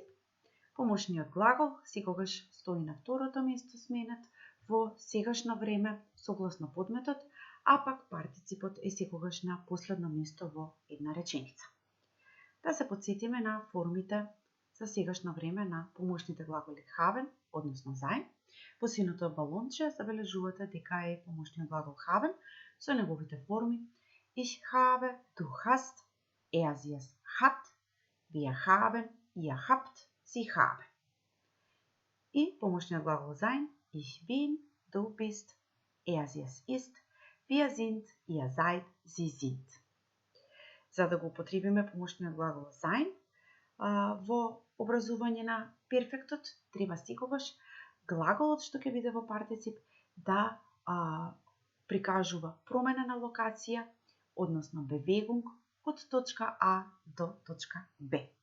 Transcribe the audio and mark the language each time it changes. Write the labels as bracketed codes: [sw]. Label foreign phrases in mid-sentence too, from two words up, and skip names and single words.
[mk] Помошниот глагол секогаш стои на второто место сменет во сегашно време согласно подметот, а пак партиципот е секогаш на последно место во една реченица. Да се потсетиме на формите за сегашно време на помошните глаголи haben, односно sein. Во синото балонче забележувате дека е помошниот глагол haben со неговите форми [de] Ich habe, du hast, sie es hat, wir haben, ihr habt, sie haben. [mk] И помошниот глагол sein [de] Ich bin, du bist, sie es ist, wir sind, ihr seid, sie sind. [mk] За да го употребиме помошниот глагол sein во образување на перфектот, треба секогаш глаголот што ќе биде во партицип да прикажува промена на локација, односно Bewegung од точка А до точка Б.